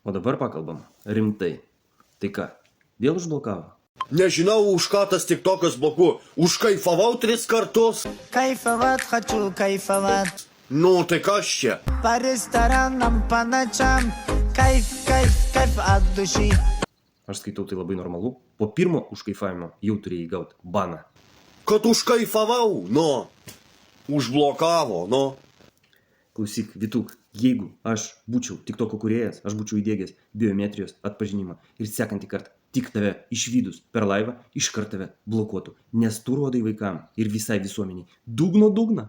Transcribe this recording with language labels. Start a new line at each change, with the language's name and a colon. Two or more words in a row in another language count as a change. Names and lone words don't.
Lithuanian: O dabar pakalbam rimtai. Tai ką, vėl užblokavo? Nežinau, už ką tas tiktokas blokuoja. Užkaifavau 3 kartus.
Russian: Кайфовать хочу, кайфовать.
Lithuanian: Nu, tai kas čia?
Russian: По ресторанам, по ночам. Кайф, кайф, кайф от души.
Lithuanian: Aš skaitau, tai labai normalu. Po pirmo užkaifavimo jau turėjai gauti baną. Kad užkaifavau, nu. Užblokavo, nu. Klausyk, Vituk, jeigu aš būčiau TikToko kūrėjas, aš būčiau įdėgęs biometrijos atpažinimą ir sekantį kartą tik tave išvydus per laivą, iškart tave blokuotų, nes tu rodai vaikam ir visai visuomeniai dugną.